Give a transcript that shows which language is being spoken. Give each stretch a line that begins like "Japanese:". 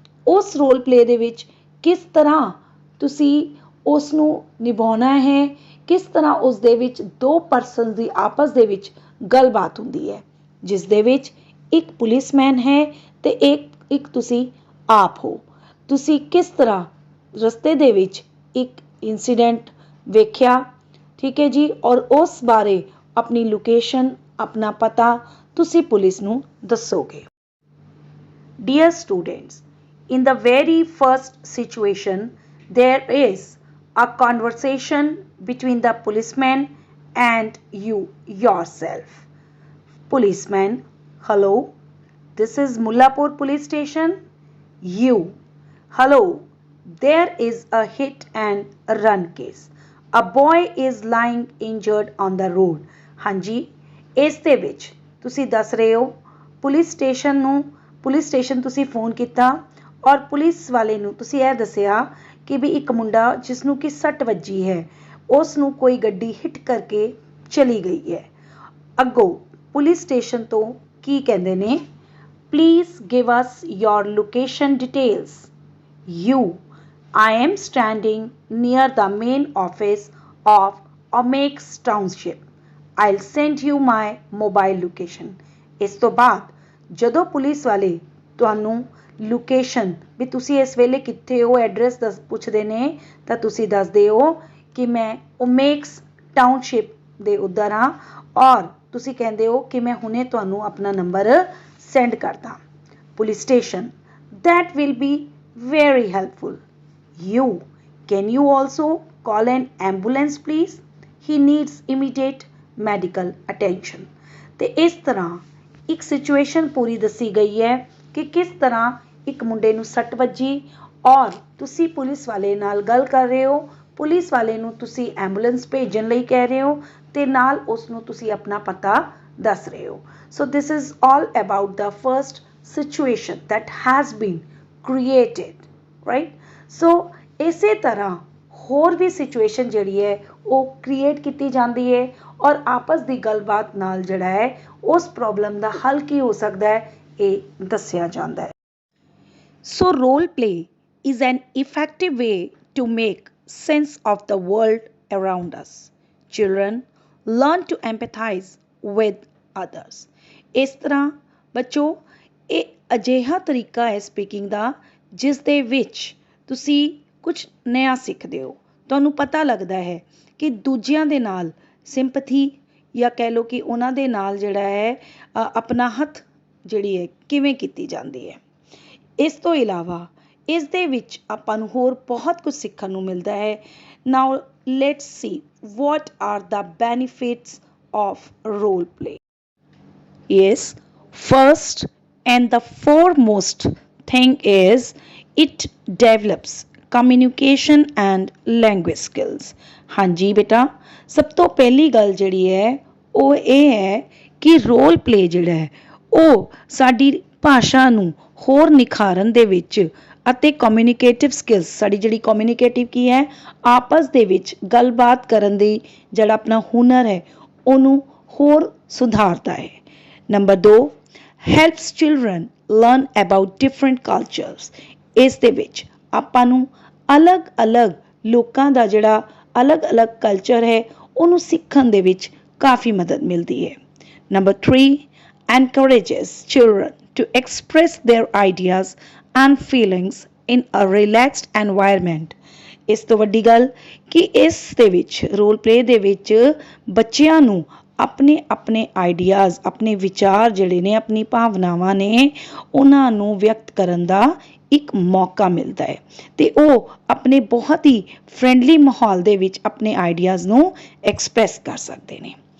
Punjabi: ਉਸ role play ਦੇ ਵਿੱਚ ਕਿਸ ਤਰ੍ਹਾਂ ਤੁਸੀਂ ਉਸ ਨੂੰ ਨਿਭਾਉਣਾ ਹੈ, ਕਿਸ ਤਰ੍ਹਾਂ ਉਸ ਦੇ ਵਿੱਚ 2 ਪਰਸਨ ਦੀ ਆਪਸ ਦੇ ਵਿੱਚ ਗੱਲਬਾਤ ਹੁੰਦੀ ਹੈ, ਜਿਸ ਦੇ ਵਿੱਚ ਇੱਕ ਪੁਲਿਸਮੈਨ ਹੈ ਤੇ ਇੱਕ ਤੁਸੀਂ ਆਪ ਹੋ। ਤੁਸੀਂ ਕਿਸ ਤਰ੍ਹਾਂ ਰਸਤੇ ਦੇ ਵਿੱਚ ਇੱਕ ਇੰਸੀਡੈਂਟ ਵੇਖਿਆ, ਠੀਕ ਹੈ ਜੀ, ਔਰ ਉਸ ਬਾਰੇ ਆਪਣੀ ਲੋਕੇਸ਼ਨ, ਆਪਣਾ ਪਤਾ ਤੁਸੀਂ ਪੁਲਿਸ ਨੂੰ ਦੱਸੋਗੇ।
English: Dear students, in the very first situation, there is a conversation between the policeman and you yourself. Policeman: hello, this is Mullapur police station. You: hello, there is a hit and run case. A boy is lying injured on the road.
Punjabi: ਹਾਂਜੀ, ਇਸ ਦੇ ਵਿੱਚ ਤੁਸੀਂ ਦੱਸ ਰਹੇ ਹੋ police station ਨੂੰ police station ਤੁਸੀਂ ਫੋਨ ਕੀਤਾ ਔਰ ਪੁਲਿਸ ਵਾਲੇ ਨੂੰ ਤੁਸੀਂ ਇਹ ਦੱਸਿਆ ਕਿ ਵੀ ਇੱਕ ਮੁੰਡਾ ਜਿਸ ਨੂੰ ਕਿ ਸੱਟ ਵੱਜੀ ਹੈ ਉਸ ਨੂੰ ਕੋਈ ਗੱਡੀ ਹਿੱਟ ਕਰਕੇ ਚਲੀ ਗਈ ਹੈ। ਅੱਗੋਂ ਪੁਲਿਸ ਸਟੇਸ਼ਨ ਤੋਂ ਕੀ ਕਹਿੰਦੇ ਨੇ,
English: Please give us your location details. You, I am standing near the main office of Omex Township. I'll send you my mobile location.
Punjabi: ਇਸ ਤੋਂ ਬਾਅਦ ਜਦੋਂ ਪੁਲਿਸ ਵਾਲੇ ਤੁਹਾਨੂੰ ਲੋਕੇਸ਼ਨ ਵੀ ਤੁਸੀਂ ਇਸ ਵੇਲੇ ਕਿੱਥੇ ਹੋ ਐਡਰੈਸ ਪੁੱਛਦੇ ਨੇ ਤਾਂ ਤੁਸੀਂ ਦੱਸਦੇ ਹੋ ਕਿ ਮੈਂ ਓਮੇਕਸ ਟਾਊਨਸ਼ਿਪ ਦੇ ਉੱਧਰ ਹਾਂ ਔਰ ਤੁਸੀਂ ਕਹਿੰਦੇ ਹੋ ਕਿ ਮੈਂ ਹੁਣੇ ਤੁਹਾਨੂੰ ਆਪਣਾ ਨੰਬਰ ਸੈਂਡ ਕਰਦਾ।
English: Police station, that will be very helpful. You, can you also call an ambulance please? He needs immediate medical attention.
Punjabi: ਤੇ ਇਸ ਤਰ੍ਹਾਂ ਇੱਕ ਸਿਚੁਏਸ਼ਨ ਪੂਰੀ ਦੱਸੀ ਗਈ ਹੈ ਕਿ ਕਿਸ ਤਰ੍ਹਾਂ ਇੱਕ ਮੁੰਡੇ ਨੂੰ ਸੱਟ ਵੱਜੀ ਔਰ ਤੁਸੀਂ ਪੁਲਿਸ ਵਾਲੇ ਨਾਲ ਗੱਲ ਕਰ ਰਹੇ ਹੋ, ਪੁਲਿਸ ਵਾਲੇ ਨੂੰ ਤੁਸੀਂ ਐਂਬੂਲੈਂਸ ਭੇਜਣ ਲਈ ਕਹਿ ਰਹੇ ਹੋ ਤੇ ਨਾਲ ਉਸ ਨੂੰ ਤੁਸੀਂ ਆਪਣਾ ਪਤਾ ਦੱਸ ਰਹੇ ਹੋ।
English: So this is all about the first situation that has been created, right?
Punjabi: ਸੋ ਇਸੇ ਤਰ੍ਹਾਂ ਹੋਰ ਵੀ ਸਿਚੁਏਸ਼ਨ ਜਿਹੜੀ ਹੈ ਉਹ ਕ੍ਰੀਏਟ ਕੀਤੀ ਜਾਂਦੀ ਹੈ ਔਰ ਆਪਸ ਦੀ ਗੱਲਬਾਤ ਨਾਲ ਜਿਹੜਾ ਹੈ ਉਸ ਪ੍ਰੋਬਲਮ ਦਾ ਹੱਲ ਕੀ ਹੋ ਸਕਦਾ ਹੈ ਇਹ ਦੱਸਿਆ ਜਾਂਦਾ ਹੈ।
English: So role play is an effective way to make sense of the world around us. Children learn to empathize with others.
Punjabi: ਇਸ ਤਰ੍ਹਾਂ ਬੱਚੋ ਇਹ ਅਜਿਹਾ ਤਰੀਕਾ ਹੈ ਸਪੀਕਿੰਗ ਦਾ ਜਿਸ ਦੇ ਵਿੱਚ ਤੁਸੀਂ ਕੁਝ ਨਵਾਂ ਸਿੱਖਦੇ ਹੋ, ਤੁਹਾਨੂੰ ਪਤਾ ਲੱਗਦਾ ਹੈ ਕਿ ਦੂਜਿਆਂ ਦੇ ਨਾਲ ਸਿੰਪਥੀ ਜਾਂ ਕਹਿ ਲਓ ਕਿ ਉਹਨਾਂ ਦੇ ਨਾਲ ਜਿਹੜਾ ਹੈ ਆਪਣਾ ਹੱਥ ਜਿਹੜੀ ਹੈ ਕਿਵੇਂ ਕੀਤੀ ਜਾਂਦੀ ਹੈ। ਇਸ ਤੋਂ ਇਲਾਵਾ ਇਸ ਦੇ ਵਿੱਚ ਆਪਾਂ ਨੂੰ ਹੋਰ ਬਹੁਤ ਕੁਝ ਸਿੱਖਣ ਨੂੰ ਮਿਲਦਾ ਹੈ।
English: Now let's see what are the benefits of role play. Yes, first and the foremost thing is it develops communication and language skills.
Punjabi: ਹਾਂਜੀ ਬੇਟਾ, ਸਭ ਤੋਂ ਪਹਿਲੀ ਗੱਲ ਜਿਹੜੀ ਹੈ ਉਹ ਇਹ ਹੈ ਕਿ ਰੋਲ ਪਲੇ ਜਿਹੜਾ ਹੈ ਉਹ ਸਾਡੀ ਭਾਸ਼ਾ ਨੂੰ ਹੋਰ ਨਿਖਾਰਨ ਦੇ ਵਿੱਚ ਅਤੇ ਕਮਿਊਨੀਕੇਟਿਵ ਸਕਿੱਲਸ, ਸਾਡੀ ਜਿਹੜੀ ਕਮਿਊਨੀਕੇਟਿਵ ਕੀ ਹੈ ਆਪਸ ਦੇ ਵਿੱਚ ਗੱਲਬਾਤ ਕਰਨ ਦੀ ਜਿਹੜਾ ਆਪਣਾ ਹੁਨਰ ਹੈ ਉਹਨੂੰ ਹੋਰ ਸੁਧਾਰਦਾ ਹੈ।
English: Number 2, helps children learn about different cultures.
Punjabi: ਇਸ ਦੇ ਵਿੱਚ ਆਪਾਂ ਨੂੰ ਅਲੱਗ-ਅਲੱਗ ਲੋਕਾਂ ਦਾ ਜਿਹੜਾ ਅਲੱਗ-ਅਲੱਗ ਕਲਚਰ ਹੈ ਉਹਨੂੰ ਸਿੱਖਣ ਦੇ ਵਿੱਚ ਕਾਫੀ ਮਦਦ ਮਿਲਦੀ ਹੈ।
English: Number 3, encourages children to express their ideas and feelings in a relaxed environment.
Punjabi: ਇਸ ਤੋਂ ਵੱਡੀ ਗੱਲ ਕਿ ਇਸ ਦੇ ਵਿੱਚ ਰੋਲ ਪਲੇ ਦੇ ਵਿੱਚ ਬੱਚਿਆਂ ਨੂੰ ਆਪਣੇ ਆਈਡੀਆਜ਼, ਆਪਣੇ ਵਿਚਾਰ ਜਿਹੜੇ ਨੇ, ਆਪਣੀ ਭਾਵਨਾਵਾਂ ਨੇ, ਉਹਨਾਂ ਨੂੰ ਵਿਅਕਤ ਕਰਨ ਦਾ ਇੱਕ ਮੌਕਾ ਮਿਲਦਾ ਹੈ ਤੇ ਉਹ ਆਪਣੇ ਬਹੁਤ ਹੀ ਫਰੈਂਡਲੀ ਮਾਹੌਲ ਦੇ ਵਿੱਚ ਆਪਣੇ ਆਈਡੀਆਜ਼ ਨੂੰ ਐਕਸਪ੍ਰੈਸ ਕਰ ਸਕਦੇ ਨੇ।